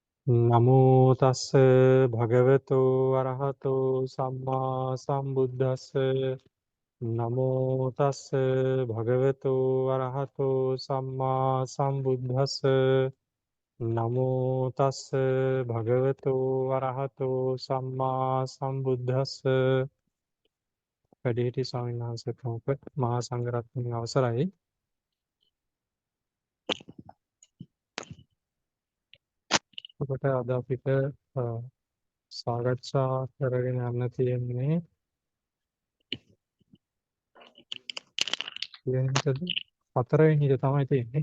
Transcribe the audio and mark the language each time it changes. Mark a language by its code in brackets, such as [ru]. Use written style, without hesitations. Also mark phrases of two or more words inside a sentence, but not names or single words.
[pi] නමෝ තස්ස භගවතු අරහතෝ සම්මා සම්බුද්දස්ස නමෝ තස්ස භගවතු අරහතෝ සම්මා සම්බුද්දස්ස නමෝ තස්ස භගවතු අරහතෝ සම්මා සම්බුද්දස්ස [si] වැඩිහිටි ස්වාමීන් වහන්සේ ප්‍රමුඛ මහා සංඝරත්නයේ අවසරයි. ඔබට අද අපිට සාකච්ඡා කරගෙන යන්න තියෙන්නේ වෙනතද හතරවෙනි හිත තමයි තියෙන්නේ.